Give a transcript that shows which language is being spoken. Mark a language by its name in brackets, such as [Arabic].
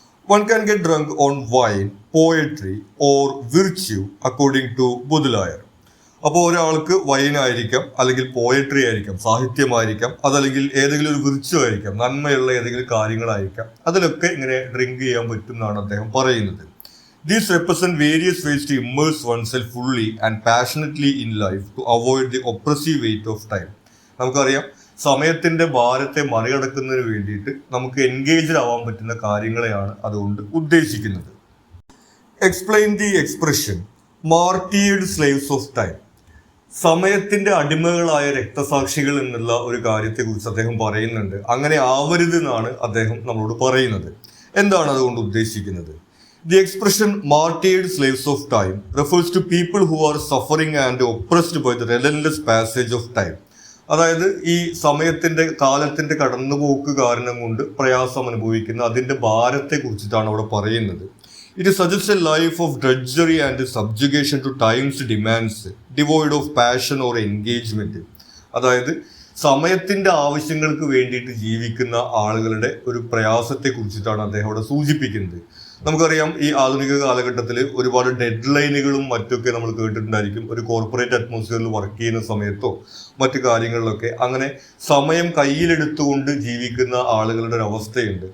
[English] One can get drunk on wine, poetry or virtue according to Baudelaire. [Malayalam] അപ്പോൾ ഒരാൾക്ക് വൈനായിരിക്കാം, അല്ലെങ്കിൽ poetry ആയിരിക്കാം, സാഹിത്യമായിരിക്കാം, അതല്ലെങ്കിൽ ഏതെങ്കിലും ഒരു വിർച്യു ആയിരിക്കാം, നന്മയുള്ള ഏതെങ്കിലും കാര്യങ്ങളായിരിക്കാം, അതിലൊക്കെ ഇങ്ങനെ ഡ്രിങ്ക് ചെയ്യാൻ പറ്റും എന്നാണ് അദ്ദേഹം പറയുന്നത്. [English] These represent various ways to immerse oneself fully and passionately in life to avoid the oppressive weight of time. [Malayalam] നമുക്കറിയാം, സമയത്തിന്റെ ഭാരത്തെ മറികടക്കുന്നതിന് വേണ്ടിയിട്ട് നമുക്ക് എൻഗേജ്ഡ് ആവാൻ പറ്റുന്ന കാര്യങ്ങളെയാണ് അതുകൊണ്ട് ഉദ്ദേശിക്കുന്നത്. [English] Explain the expression martyred slaves of time. [Malayalam] സമയത്തിന്റെ അടിമകളായ രക്തസാക്ഷികൾ എന്നുള്ള ഒരു കാര്യത്തെക്കുറിച്ച് അദ്ദേഹം പറയുന്നുണ്ട്. അങ്ങനെ ആവരുത് എന്നാണ് അദ്ദേഹം നമ്മളോട് പറയുന്നത്. എന്താണ് അതുകൊണ്ട് ഉദ്ദേശിക്കുന്നത്? [English] The expression martyred slaves of time refers to people who are suffering and oppressed by the relentless passage of time. [Malayalam] അതായത് ഈ സമയത്തിന്റെ കാലത്തിന്റെ കടന്നുപോക്ക് കാരണം കൊണ്ട് പ്രയാസം അനുഭവിക്കുന്ന അതിന്റെ ഭാരത്തെ കുറിച്ചിട്ടാണ് അവിടെ പറയുന്നത്. [English] It suggests a life of drudgery and subjugation to time's demands, devoid of passion or engagement. [Malayalam] അതായത് സമയത്തിന്റെ ആവശ്യങ്ങൾക്ക് വേണ്ടിയിട്ട് ജീവിക്കുന്ന ആളുകളുടെ ഒരു പ്രയാസത്തെ കുറിച്ചിട്ടാണ് അദ്ദേഹം അവിടെ സൂചിപ്പിക്കുന്നത്. നമുക്കറിയാം, ഈ ആധുനിക കാലഘട്ടത്തിൽ ഒരുപാട് ഡെഡ് ലൈനുകളും മറ്റൊക്കെ നമ്മൾ കേട്ടിട്ടുണ്ടായിരിക്കും. ഒരു കോർപ്പറേറ്റ് അറ്റ്മോസ്ഫിയറിൽ വർക്ക് ചെയ്യുന്ന സമയത്തോ മറ്റു കാര്യങ്ങളിലൊക്കെ അങ്ങനെ സമയം കയ്യിലെടുത്തുകൊണ്ട് ജീവിക്കുന്ന ആളുകളുടെ ഒരു അവസ്ഥയുണ്ട്.